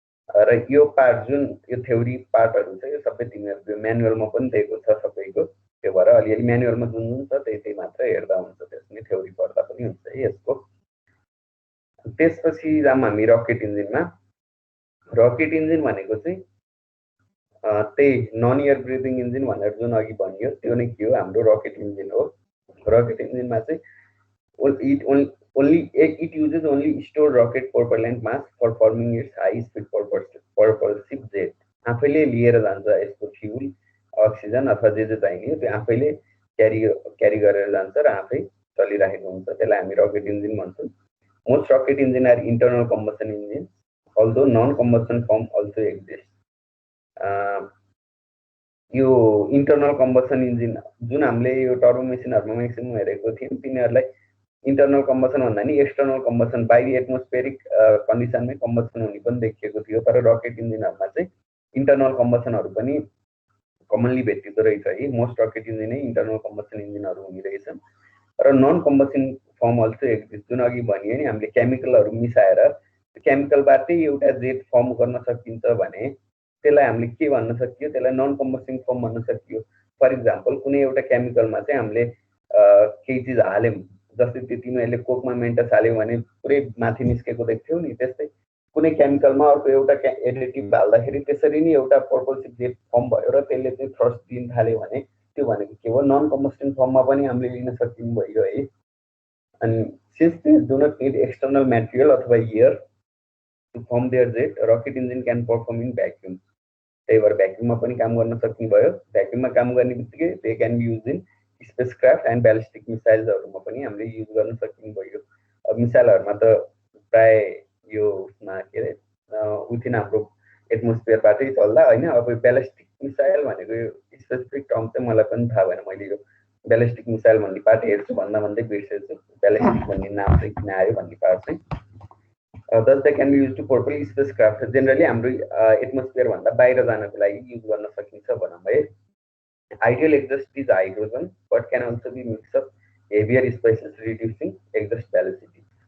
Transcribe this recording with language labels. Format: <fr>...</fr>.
<ne>र यो पार्ट जुन यो थ्योरी पार्टहरू छ यो सबै तिमीहरूको म्यानुअलमा पनि दिएको छ सबैको, त्यो भएर अलिअलि म्यानुअलमा जुन जुन छ त्यही मात्र हेर्दा हुन्छ, त्यसमा थ्योरी पढ्दा पनि हुन्छ है यसको। त्यसपछि जाम हामी रकेट इन्जिनमा। रकेट इन्जिन भनेको चाहिँ त्यही नन एयर ब्रिदिङ इन्जिन भनेर जुन अघि भनियो त्यो नै के हो, हाम्रो रकेट इन्जिन हो। रकेट इन्जिनमा चाहिँ</ne> <en>it uses only stored rocket propellant mass for forming its high speed propulsive jet।</en> <ne>आफैले लिएर जान्छ यसको फ्युल, अक्सिजन अथवा जे चाहिने त्यो आफैले क्यारी गरेर जान्छ र आफै चलिरहेको हुन्छ, त्यसलाई हामी रकेट इन्जिन भन्छौँ।</ne> <en>Most rocket engine are internal combustion engine, although non combustion form also exist.</en> <ne>यो इन्टरनल कम्बसन इन्जिन जुन हामीले यो टर्बो मेसिनहरूमा म्याक्सिमम हेरेको थियौँ तिनीहरूलाई इन्टरनल कम्बसन भन्दा नि एक्सटर्नल कम्बसन बाहिरी एटमोस्फेरिक कन्डिसनमै कम्बसन हुने पनि देखिएको थियो। तर रकेट इन्जिनहरूमा चाहिँ इन्टरनल कम्बसनहरू पनि कमनली भेटिँदो रहेछ है। मोस्ट रकेट इन्जिनै इन्टरनल कम्बसन इन्जिनहरू हुने रहेछन्। र</ne> <en>non combustion form also exist,</en> <ne>जुन अघि भनियो नि हामीले केमिकलहरू मिसाएर केमिकलबाटै एउटा जेट फर्म गर्न सकिन्छ भने त्यसलाई हामीले के भन्न सकियो, त्यसलाई नन कम्बस्टिङ फर्म भन्न सकियो। फर इक्जाम्पल कुनै एउटा केमिकलमा चाहिँ हामीले केही चिज हाल्यौँ, जस्तै त्यो तिमीहरूले कोकमा मेन्टस हाल्यौ भने पुरै माथि निस्केको देख्थ्यौ नि, त्यस्तै कुनै केमिकलमा अर्को एउटा एडिटिभ हाल्दाखेरि त्यसरी नै एउटा पर्पल्सिभ जेट फर्म भयो र त्यसले चाहिँ थ्रस्ट दिन थाल्यो भने त्यो भनेको के हो, नन कम्बस्टिङ फर्ममा पनि हामीले लिन सकिने भयो है।</ne> <en>अनि since they do not need external material अथवा air to form their jet, rocket engine can perform in vacuum.</en> <ne>त्यही भएर भ्याक्युममा पनि काम गर्न सक्ने भयो। भ्याक्युममा काम गर्ने बित्तिकै</ne> <en>they can be use in</en> <ne>spacecraft and ballistic मिसाइल्सहरूमा पनि हामीले युज गर्न सकिने भयो। मिसाइलहरूमा त प्राय यो उसमा के अरे विथिन हाम्रो एटमोस्फियरबाटै चल्दा होइन। अब ब्यालिस्टिक मिसाइल भनेको यो स्पेसिफिक टर्म चाहिँ मलाई पनि थाहा भएन। मैले यो ब्यालिस्टिक मिसाइल भन्ने पार्ट हेर्छु भन्दै बिर्सेछु। ब्यालिस्टिक भन्ने नाम चाहिँ किन आयो भन्ने पार्ट चाहिँ</ne> <en>thus they can be used to propel spacecraft generally</en> <ne>हाम्रो एटमोस्फियरभन्दा बाहिर जानको लागि युज गर्न सकिन्छ भनौँ है।</ne> <en>Ideal exhaust is hydrogen but can also be mix of heavier species reducing exhaust velocity.</en>